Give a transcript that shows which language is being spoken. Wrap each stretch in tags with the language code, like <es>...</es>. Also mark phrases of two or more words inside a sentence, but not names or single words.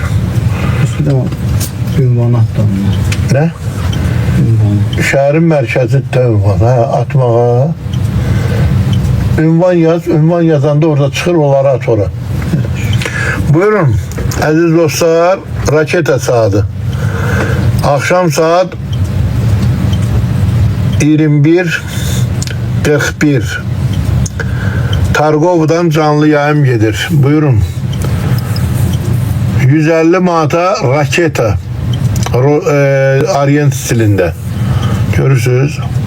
<az>Üstüdə ünvan atdı onlar. Nə? Ünvan. Şəhərin mərkəzində ünvan. Hə, atmağa. Ünvan yaz. Ünvan yazanda orada çıxır, onları at ora. Buyurun. Əziz dostlar, raketa saatı. Akşam saat 21:41.</az> <tr>Targov'dan canlı yayım gelir.</tr> <az>Buyurun. 150 manata raketa.</az> <tr>Orient stilinde. Görürsünüz.</tr>